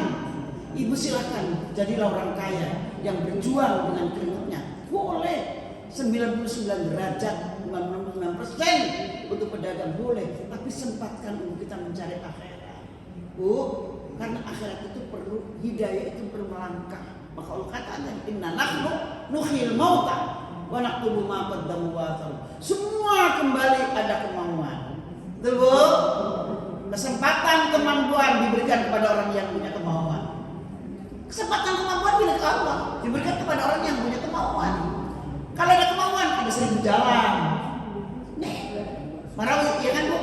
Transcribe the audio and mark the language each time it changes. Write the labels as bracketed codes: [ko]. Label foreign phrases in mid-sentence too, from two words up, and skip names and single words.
[id] Ibu silakan jadilah orang kaya yang berjuang dengan keringatnya. Boleh. 99 derajat, 99% untuk pedagang boleh. Tapi sempatkan untuk kita mencari akhirat. Bu, karena akhirat itu perlu hidayah, itu perlu melangkah. Maka Allah katakan, [ar] إنا نحن نحيي الموتى ونكتب ما قدموا وآثار. [id] Semua kembali ada kemauan. Betul Bu? kemampuan diberikan kepada orang yang punya kemauan. Kesempatan kemampuan milik Allah diberikan kepada orang yang punya kemauan. Kalau ada kemauan, ada 1000 jalan. Nih, Marawi, ya kan Bu?